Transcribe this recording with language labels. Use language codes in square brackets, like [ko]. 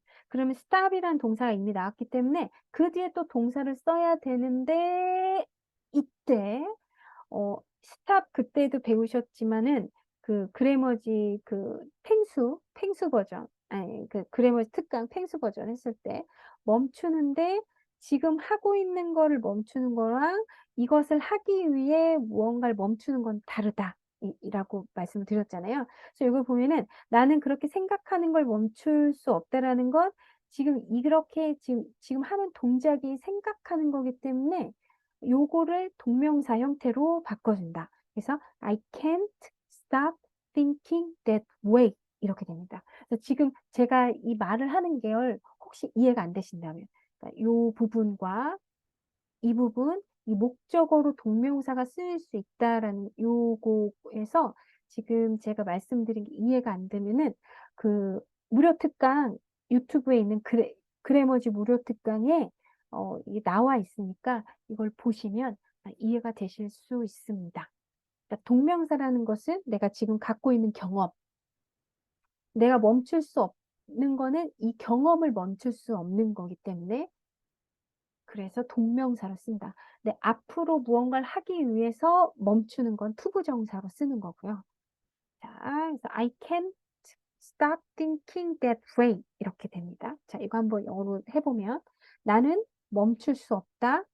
[ko] 그러면 stop이라는 동사가 이미 나왔기 때문에 그 뒤에 또 동사를 써야 되는데 이때 스탑 그때도 배우셨지만은 그 그래머지 그 펭수 버전, 아니 그 그래머지 특강 펭수 버전 했을 때 멈추는데 지금 하고 있는 거를 멈추는 거랑 이것을 하기 위해 무언가를 멈추는 건 다르다. 이라고 말씀을 드렸잖아요. 그래서 이걸 보면은 나는 그렇게 생각하는 걸 멈출 수 없다라는 건 지금 이렇게 지금 하는 동작이 생각하는 거기 때문에 요거를 동명사 형태로 바꿔준다. 그래서 [en] I can't stop thinking that way [ko] 이렇게 됩니다. 그래서 지금 제가 이 말을 하는 게 혹시 이해가 안 되신다면 그러니까 요 부분과 이 부분, 이 목적어로 동명사가 쓰일 수 있다라는 요거에서 지금 제가 말씀드린 게 이해가 안 되면은 그 무료 특강 유튜브에 있는 그래머지 무료 특강에 이게 나와 있으니까 이걸 보시면 이해가 되실 수 있습니다. 그러니까 동명사라는 것은 내가 지금 갖고 있는 경험, 내가 멈출 수 없는 거는 이 경험을 멈출 수 없는 거기 때문에 그래서 동명사로 쓴다. 근데 앞으로 무언가를 하기 위해서 멈추는 건 투부정사로 쓰는 거고요. 자, 그래서 [en] I can't stop thinking that way [ko] 이렇게 됩니다. 자, 이거 한번 영어로 해보면 나는 멈출 수 없다.